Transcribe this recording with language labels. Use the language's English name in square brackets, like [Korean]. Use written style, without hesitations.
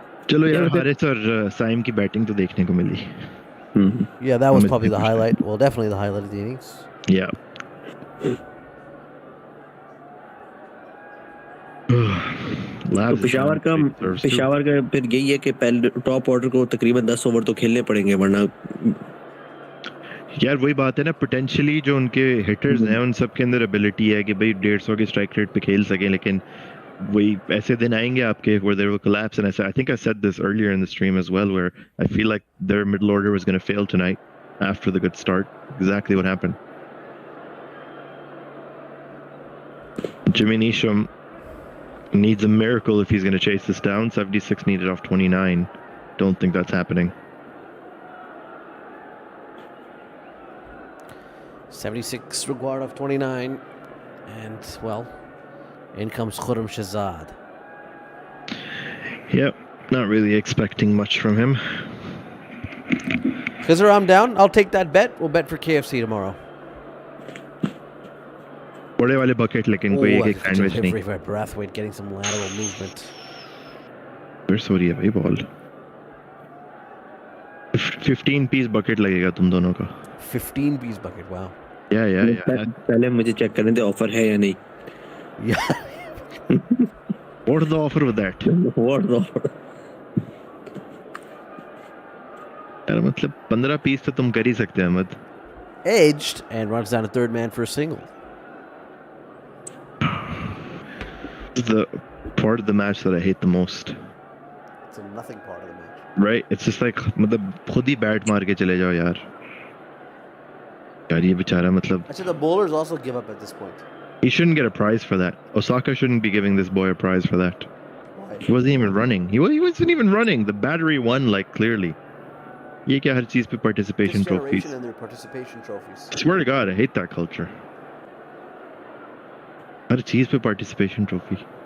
[Hindi] चलो यार हारिस और साइम की बैटिंग तो देखने को मिली. [English] Yeah, that was probably the highlight. Well, definitely the highlight of the innings. Yeah. [Hindi] तो पेशावर का फिर यही है कि पहले टॉप ऑर्डर को तकरीबन 10 ओवर तो खेलने पड़ेंगे, वरना यार वही बात है ना. पोटेंशियली जो उनके हिटर्स हैं उन सब के अंदर एबिलिटी है कि भाई 150 के स्ट्राइक रेट पे खेल सकें, लेकिन वही ऐसे दिन आएंगे आपके [English] where they will collapse. And I think I said this earlier in the stream as well, where I feel like their middle order was going to fail tonight after the good start. Exactly what happened. Jimmy Neesham needs a miracle if he's going to chase this down. 76 needed off 29. Don't think that's happening. 76 required of 29. And, well, in comes Khurram Shahzad. Yep, not really expecting much from him. Khizr, I'm down. I'll take that bet. We'll bet for KFC tomorrow. [Hindi] बड़े वाले bucket लेकिन कोई एक sandwich नहीं. [English] Brathwaite getting some lateral movement. [Hindi] Where's हो रही है भाई ball? 15 piece bucket लगेगा तुम दोनों का. [English] 15 piece bucket, wow. Yeah. [Hindi] पहले मुझे चेक करने दे ऑफर है या नहीं. [English] Yeah. What's the offer with that? What's the offer? [Hindi] यार मतलब 15 piece तो तुम कर ही सकते हैं Ahmad. [English] Edged and runs down a third man for a single. The part of the match that I hate the most. It's a nothing part of the match. Right? It's just like [Hindi] मतलब खुद ही bat मार के चले जाओ यार. यार ये बेचारा मतलब. [English] Actually, the bowlers also give up at this point. He shouldn't get a prize for that. Osaka shouldn't be giving this boy a prize for that. Why? He wasn't even running. He wasn't even running. The battery won like clearly. [Hindi] ये क्या हर चीज पे participation [English] This trophies. generation and their participation trophies. I swear to God, I hate that culture. [Hindi] हर चीज पे participation trophy.